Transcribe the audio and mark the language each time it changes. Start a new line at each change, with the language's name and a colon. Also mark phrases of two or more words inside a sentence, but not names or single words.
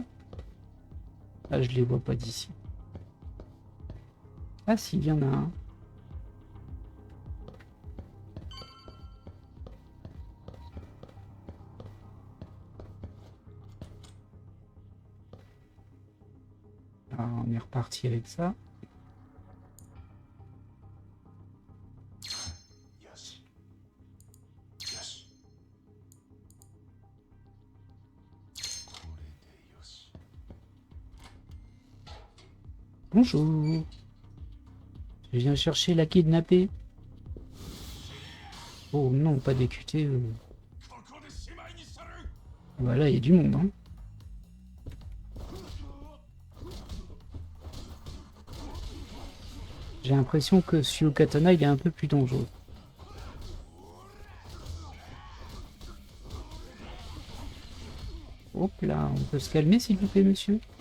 French: Ah, je les vois pas d'ici. Ah si, il y en a un. Alors, on est reparti avec ça.
Japanese: よし。よし。これでよし。
French: Bonjour. Je viens chercher la kidnappée. Oh non, pas des QT.
Japanese: ここでしまいにしたる。
French: Voilà, il y a du monde. Hein. J'ai l'impression que Suyo Katana, il est un peu plus dangereux. Hop là, on peut se calmer s'il vous plaît, monsieur?